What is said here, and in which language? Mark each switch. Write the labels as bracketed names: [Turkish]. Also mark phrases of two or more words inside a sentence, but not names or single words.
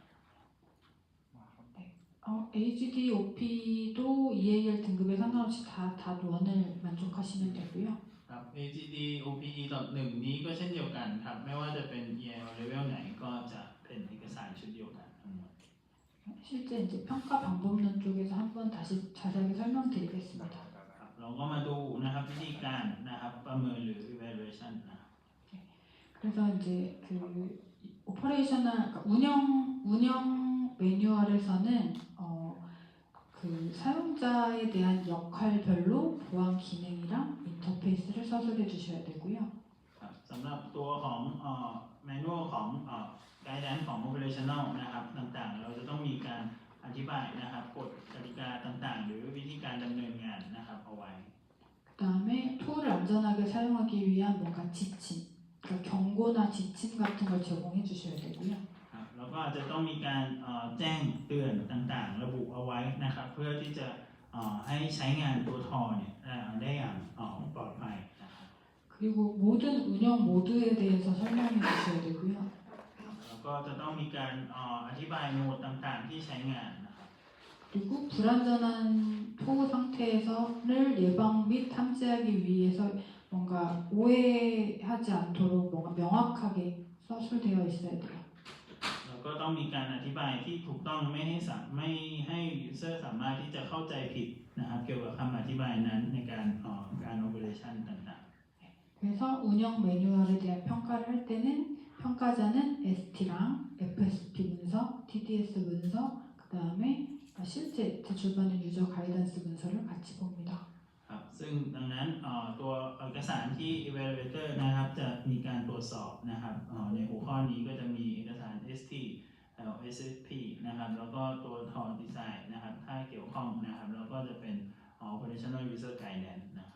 [Korean] HD, OP도 EAL 등급에 상관없이 다 원을 만족하시면 되고요. [Thai] ครับ AGD OPE 1นี้ก็เช่นเดียวกันครับไม่ว่าจะเป็น [English] EL level [Thai] ไหนก็จะเป็นเอกสารชุดเดียวกันทั้งหมด [Korean] 실제 이제 평가 방법론 쪽에서 한번 다시 자세하게 설명드리겠습니다. [Thai] ครับเราก็มาดูนะครับวิธีการนะครับประเมินหรือ evaluation นะ [Korean] 그래서 이제 그 오퍼레이셔널 그러니까 운영 매뉴얼에서는 그 사용자에 대한 역할별로 보안 기능이랑 인터페이스를 서술해 주셔야 되고요. [Thai] ครับสำหรับตัวของmanual ของguidance ของ operational นะครับต่างๆเราจะต้องมีการอธิบายนะครับกฎกติกาต่างๆหรือวิธีการดำเนินงานนะครับเอาไว้ [Korean] 그다음에 툴을 안전하게 사용하기 위한 뭔가 지침, 그러니까 경고나 지침 같은 걸 제공해 주셔야 되고요. [Thai] ครับแล้วก็อาจจะต้องมีการแจ้งเตือนต่างๆระบุเอาไว้นะครับเพื่อที่จะให้ใช้งานตัวทอเนี่ยได้อย่างปลอดภัยนะครับ [Korean] 그리고 모든 운영 모드에 대해서 설명해 주셔야 되고요. [Thai] แล้วก็จะต้องมีการอธิบายโหมดต่างๆที่ใช้งานนะครับ [Korean] 그리고 불안전한 토 상태에서를 예방 및 탐지하기 위해서 뭔가 오해하지 않도록 뭔가 명확하게 서술되어 있어야 돼요. [Thai] แล้วก็ต้องมีการอธิบายที่ถูกต้องไม่ให้ user สามารถที่จะเข้าใจผิดนะครับเกี่ยวกับคำอธิบายนั้นในการoperation ต่าง [Korean] 그래서 운영 매뉴얼에 대한 평가를 할 때는 평가자는 ST랑 FSP 문서, TDS 문서, 그 다음에 실제 제출받는 [English] user guidance [Korean] 문서를 같이 봅니다. [Thai] ๆครับซึ่งดังนั้นตัวเอกสารที่ evaluator นะครับจะมีการตรวจสอบนะครับในหัวข้อนี้ก็จะมีเอกสาร ST SSP นะครับแล้วก็ตัวทอ design นะครับถ้าเกี่ยวข้องนะครับแล้วก็จะเป็น [English] operational user guidance [Thai] นะครับ